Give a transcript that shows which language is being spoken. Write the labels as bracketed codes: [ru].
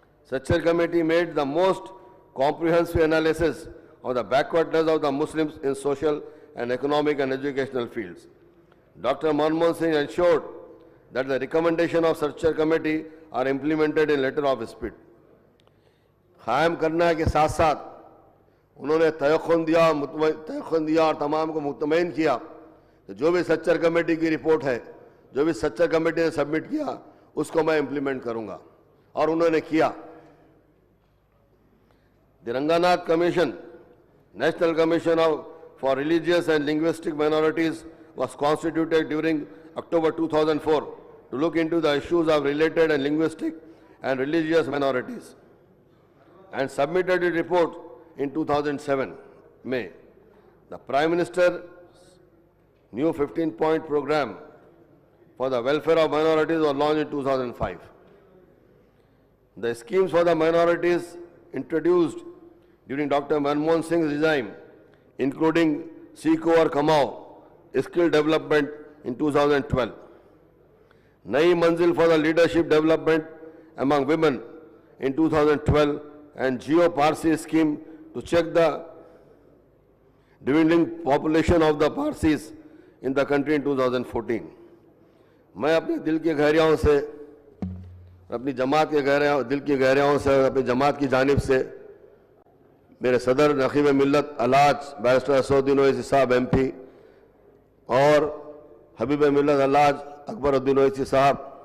[en] Sachar Committee made the most comprehensive analysis of the backwardness of the Muslims in social and economic and educational fields. Dr. Manmohan Singh ensured that the recommendation of Sachar Committee are implemented in letter of spirit. [ur] قائم کرنے کے ساتھ ساتھ انہوں نے تیقن دیا اور تمام کو مطمئن کیا کہ جو بھی سچر کمیٹی کی رپورٹ ہے جو بھی سچر کمیٹی نے سبمٹ کیا اس کو میں امپلیمنٹ کروں گا اور انہوں نے کیا. [en] The Ranganathan Commission, National Commission for Religious and Linguistic Minorities, was constituted during October 2004 to look into the issues of related and linguistic and religious minorities and submitted a report in 2007 May. The Prime Minister's new 15-point program for the welfare of minorities was launched in 2005. The schemes for the minorities introduced during Dr. Manmohan Singh's regime, including Seeko or Kamao, skill development in 2012, Nai Manzil for the leadership development among women in 2012, and Geo Parsi scheme to check the dwindling population of the Parsis in the country in 2014. [ur] میں اپنے دل کی گہرائیوں سے اپنی جماعت کے دل کی گہرائیوں سے اپنی جماعت کی جانب سے میرے صدر نقیب ملت الحاج بیرسٹر اسدالدین اویسی صاحب ایم پی اور حبیب ملت الحاج اکبر الدین اویسی صاحب